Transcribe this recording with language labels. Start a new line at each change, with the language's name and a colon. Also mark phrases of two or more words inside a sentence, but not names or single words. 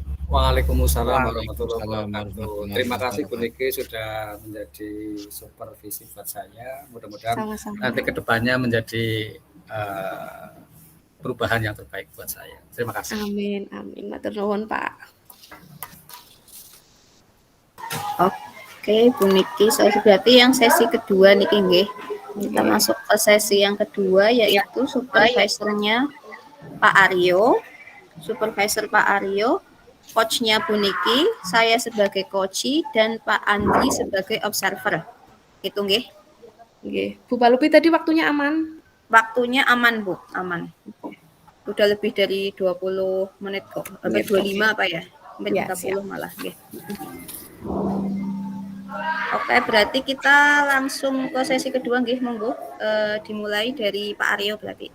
Arabic: وعليكم السلام ورحمة الله وبركاته.
Indonesian: Terima kasih Bu Niki sudah menjadi supervisi buat saya. Mudah-mudahan nanti ke depannya menjadi perubahan yang terbaik buat saya. Terima kasih. Amin, amin.
Javanese: Matur nuwun, Pak.
Indonesian: Oke, Bu Niki, berarti yang sesi kedua
Javanese: niki nggih.
Indonesian: Kita masuk ke sesi yang kedua yaitu supervisornya Pak Aryo. Supervisor Pak Aryo, coachnya Bu Niki, saya sebagai coachi dan Pak Andri sebagai observer. Itu nggih. Nggih. Bu Palupi tadi waktunya aman? Waktunya aman, Bu, aman. Udah lebih dari 20 menit kok. Sampai 25 apa ya? Sampai 30 malah nggih. Oke, berarti kita langsung ke sesi kedua
Javanese: nggih, monggo.
Indonesian: Dimulai dari Pak Aryo berarti.